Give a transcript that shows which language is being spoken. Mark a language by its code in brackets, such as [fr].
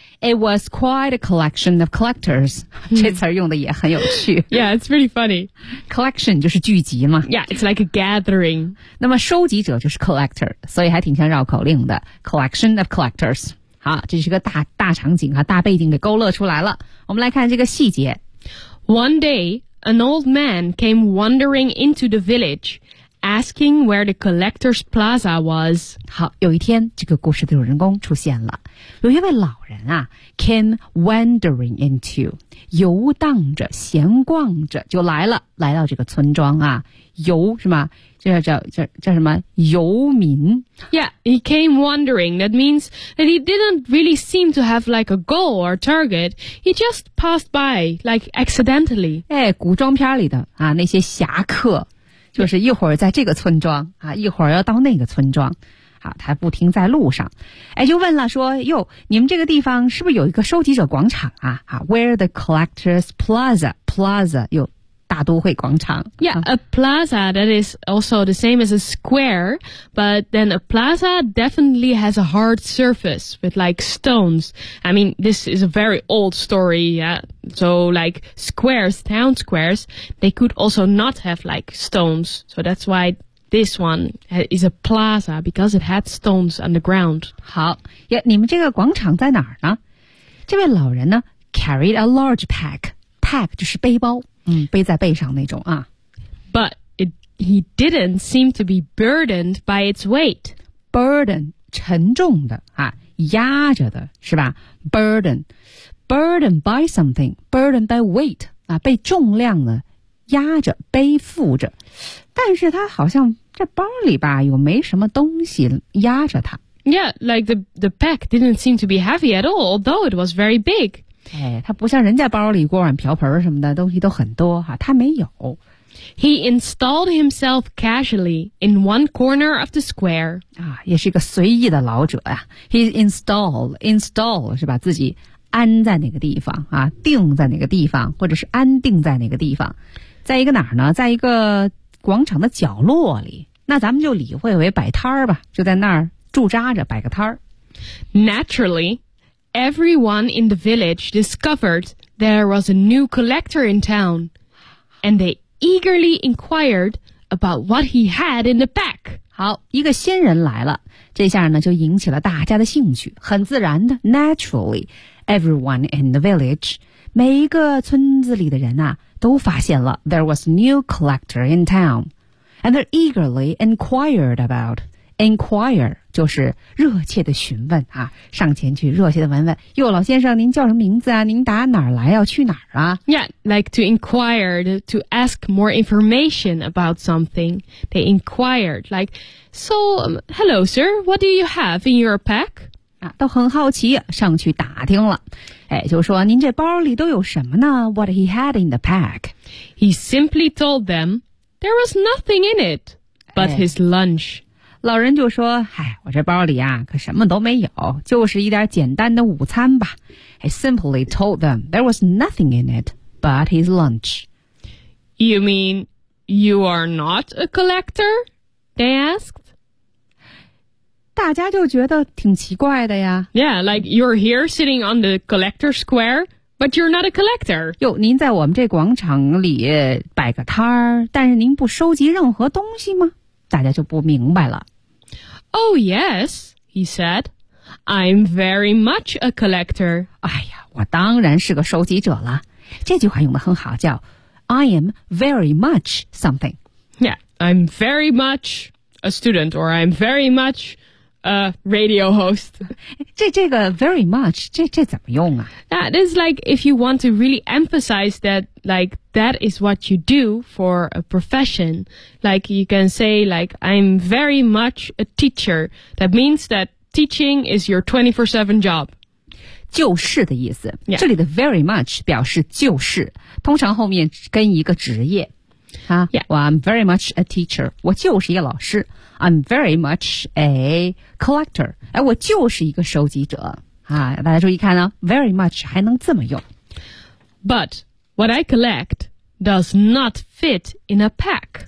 [en] It was quite a collection of collectors. [zh] 这词用的也很有趣。 [en] Yeah, it's pretty funny. [zh] Collection 就是聚集嘛。 [en] Yeah, it's like a gathering. [zh] 那么收集者就是 collector, 所以还挺像绕口令的。 [en] Collection of collectors. [zh] 好，这是个大场景啊，大背景给勾勒出来了。我们来看这个细节。 [en] One day, an old man came wandering into the village,asking where the collector's plaza was. [zh] 好，有一天这个故事的主人公出现了。有一位老人啊 [en] came wandering into, [zh] 游荡着闲逛着就来了，来到这个村庄啊，游是吗？叫什么游民。 [en] Yeah, he came wandering. That means that he didn't really seem to have like a goal or target. He just passed by, like accidentally. [zh] 哎，古装片里的啊，那些侠客。就是一会儿在这个村庄啊，一会儿要到那个村庄，啊，他不停在路上，哎，就问了说，哟，你们这个地方是不是有一个收集者广场啊？啊 ， [en] Where the collectors plaza [zh] 有大都会广场。 [en] Yeah, a plaza that is also the same as a square, but then a plaza definitely has a hard surface with like stones. I mean, this is a very old story, yeah. So, like, squares, town squares, they could also not have, like, stones. So that's why this one is a plaza, because it had stones on the ground. [zh] 好，你们这个广场在哪儿呢？这位老人呢 [en] carried a large pack. [zh] Pack 就是背包，背在背上那种啊。 [en] But he didn't seem to be burdened by its weight. [zh] Burden, 沉重的啊，压着的是吧 ?Burden. [en] Burdened by something, burdened by weight, [zh] 啊，被重量呢压着背负着，但是他好像这包里吧有没什么东西压着他。 [en] Yeah, like the pack didn't seem to be heavy at all, although it was very big. [zh] 哎，他不像人家包里锅碗瓢盆什么的东西都很多哈，他没有。 [en] He installed himself casually in one corner of the square. [zh] 啊，也是一个随意的老者呀。 [en] He installed [zh] 是吧？自己。安在哪个地方啊？定在哪个地方，或者是安定在哪个地方？在一个哪儿呢？在一个广场的角落里。那咱们就理会为摆摊儿吧，就在那儿驻扎着，摆个摊儿。 [en] Naturally, everyone in the village discovered there was a new collector in town, and they eagerly inquired about what he had in the pack. [zh] 好，一个新人来了，这下呢就引起了大家的兴趣，很自然的 ， [en] naturally， everyone in the village， [zh] 每一个村子里的人啊，都发现了 [en] there was a new collector in town， and they eagerly inquired about， inquire [zh] 就是热切的询问啊，上前去热切的问问，哟，老先生您叫什么名字啊，您打哪儿来要去哪儿啊？ [en] Yeah, like to inquire, to ask more information about something. They inquired, like, so, hello sir, what do you have in your pack? [zh] 都很好奇上去打听了、哎、就说您这包里都有什么呢 [en] What he had in the pack He simply told them There was nothing in it But、哎、his lunch [zh] 老人就说、哎、我这包里啊可什么都没有就是一点简单的午餐吧 [en] He simply told them There was nothing in it But his lunch You mean You are not a collector? They asked [zh] 大家就觉得挺奇怪的呀。 [en] Yeah, like you're here sitting on the collector square, but you're not a collector. [zh] 哟，您在我们这广场里摆个摊儿，但是您不收集任何东西吗？大家就不明白了。 [en] Oh yes, he said, I'm very much a collector. [zh] 哎呀，我当然是个收集者了。这句话用得很好，叫 [en] I am very much something. Yeah, I'm very much a student, or I'm very much... radio host. [zh] 这个 very much, 这怎么用啊? [en] That is like, if you want to really emphasize that, like, that is what you do for a profession. Like, you can say, like, I'm very much a teacher. That means that teaching is your 24/7 job. [zh] 就是的意思。 [en] Yeah. [zh] 这里的 very much 表示就是,通常后面跟一个职业。啊、 [en] yeah. Well, I'm very much a teacher. [zh] 我就是一个老师。 [en] I'm very much a collector. [zh] 哎，我就是一个收集者啊！大家注意看呢 ，very much 还能这么用。 [en] But what I collect does not fit in a pack.